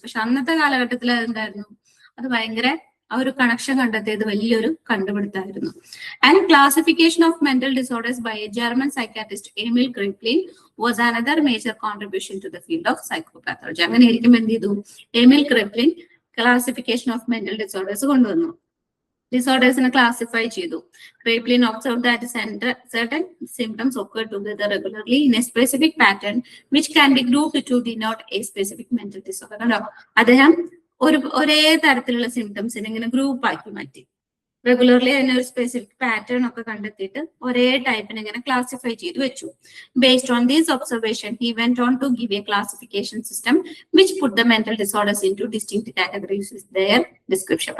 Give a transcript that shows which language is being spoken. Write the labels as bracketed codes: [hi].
[ml] പക്ഷെ അന്നത്തെ കാലഘട്ടത്തിൽ അതെന്തായിരുന്നു? അത് ഭയങ്കര ആ ഒരു കണക്ഷൻ കണ്ടെത്തിയത് വലിയൊരു കണ്ടുപിടുത്തമായിരുന്നു. [en] And classification of mental disorders by a German psychiatrist Emil Kraepelin was another major contribution to the field of psychopathology. [ml] അങ്ങനെ ആയിരിക്കും എന്ത് ചെയ്തു? എമിൽ ക്രിപ്ലിൻ ക്ലാസിഫിക്കേഷൻ ഓഫ് മെന്റൽ ഡിസോർഡേഴ്സ് കൊണ്ടുവന്നു. ഡിസോർഡേഴ്സിനെ ക്ലാസിഫൈ ചെയ്തു. [en] Kraepelin observe that certain symptoms occur together regularly in a specific pattern which can be grouped to denote a specific mental disorder. [ml] കണ്ടോ? അദ്ദേഹം ഒരേ തരത്തിലുള്ള സിംറ്റംസിനെ ഇങ്ങനെ ഗ്രൂപ്പ് ആക്കി മാറ്റി. റെഗുലർലി അതിനെ ഒരു സ്പെസിഫിക് പാറ്റേൺ ഒക്കെ കണ്ടെത്തിയിട്ട് ഒരേ ടൈപ്പിനെ ഇങ്ങനെ ക്ലാസിഫൈ ചെയ്ത് വെച്ചു. [en] Based on these observation he went on to give a classification system which put the mental disorders into distinct categories with their description.